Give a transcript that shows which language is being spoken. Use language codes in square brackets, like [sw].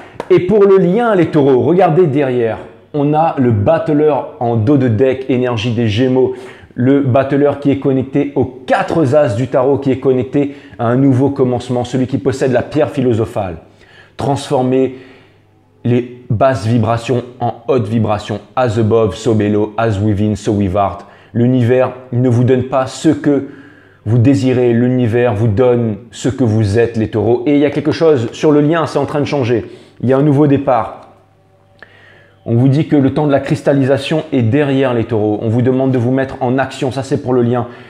[fr] Et pour le lien, les taureaux, regardez derrière, on a le battleur en dos de deck, énergie des Gémeaux. Le battleur qui est connecté aux 4 as du tarot, qui est connecté à un nouveau commencement, celui qui possède la pierre philosophale. Transformer les basses vibrations en hautes vibrations. [en] As above, so below, as within, so without. [fr] L'univers ne vous donne pas ce que vous désirez, l'univers vous donne ce que vous êtes, les taureaux. Et il y a quelque chose sur le lien, c'est en train de changer. Il y a un nouveau départ. On vous dit que le temps de la cristallisation est derrière les taureaux. On vous demande de vous mettre en action. Ça, c'est pour le lien.